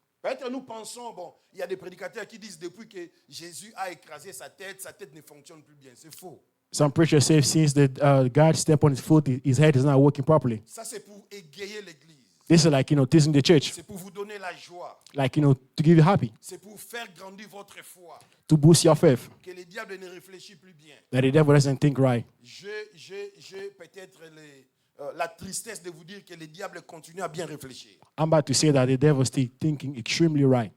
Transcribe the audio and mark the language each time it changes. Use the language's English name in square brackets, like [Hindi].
[French] Peut-être nous pensons, il y a des prédicateurs qui disent depuis que Jésus a écrasé sa tête ne fonctionne plus bien. C'est faux. [English] Some preachers say since God stepped on his foot, his head is not working properly. [French] Ça, c'est pour égayer l'église. [English] This is like, teasing the church. [French] C'est pour vous donner la joie. [English] Like, to give you happy, [French] C'est pour faire grandir votre foi. [English] to boost your faith. [French] Que le diable ne réfléchit plus bien. [English] That the devil doesn't think right. [French] J'ai peut-être la tristesse de vous dire que le diable continue à bien réfléchir. [English] I'm about to say that the devil is still thinking extremely right.